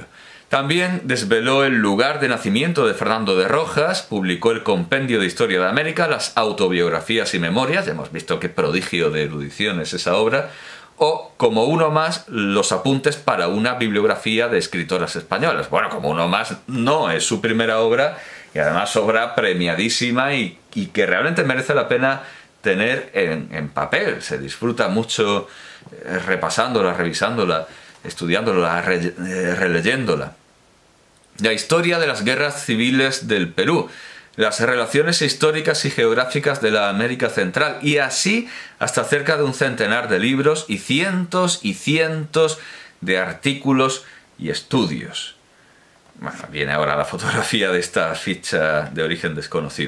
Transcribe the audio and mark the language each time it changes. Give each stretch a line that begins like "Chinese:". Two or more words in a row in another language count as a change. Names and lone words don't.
Spanish: También desveló el lugar de nacimiento de Fernando de Rojas, publicó el Compendio de Historia de América, las autobiografías y memorias, ya hemos visto qué prodigio de erudición es esa obra, o, como uno más, los apuntes para una bibliografía de escritoras españolas. Bueno, como uno más no es su primera obra, y además obra premiadísima y que realmente merece la pena tener en papel. Se disfruta mucho repasándola, revisándola, estudiándola, releyéndola. La historia de las guerras civiles del Perú, las relaciones históricas y geográficas de la América Central, y así hasta cerca de un centenar de libros y cientos de artículos y estudios. Bueno, viene ahora la fotografía de esta ficha de origen desconocido.